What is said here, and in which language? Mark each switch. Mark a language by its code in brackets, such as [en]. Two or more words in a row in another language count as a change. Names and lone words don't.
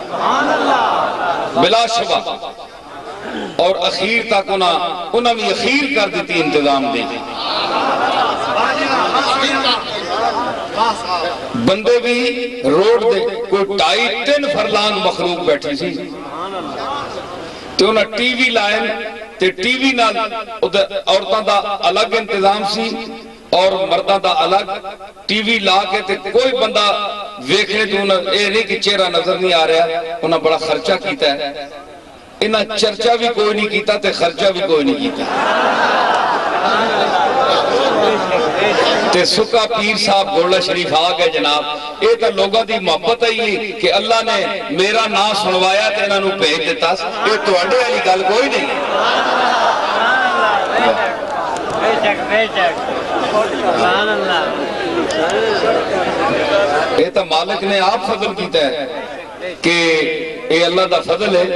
[pa] بلا شبہ، اور اخیر تک انہاں بھی اخیر کر دیتی انتظام دی، بندے بھی روڈ دے کوئی 2.5-3 فرلانگ مخلوق بیٹھی سی، تو انہاں ٹی وی لائن تے ٹی وی نال عورتاں دا الگ انتظام سی اور مرداں دا الگ، ٹی وی لا کے تے کوئی بندہ ویکھنے تو انہاں اے نہیں کہ چہرہ نظر نہیں آ رہا، انہاں بڑا خرچہ کیتا ہے، انہاں چرچہ بھی کوئی نہیں کیتا تے خرچہ بھی کوئی نہیں کیتا، تے سکا پیر صاحب گولڈا شریف آ گئے جناب، یہ تو لوگوں دی محبت ہے کہ اللہ نے میرا نام سنوایا تے انہاں نو بھیج دیتا، یہ تواڈے والی گل کوئی نہیں، یہ تو مالک نے آپ فضل کیتا ہے کہ اے اللہ دا فضل ہے۔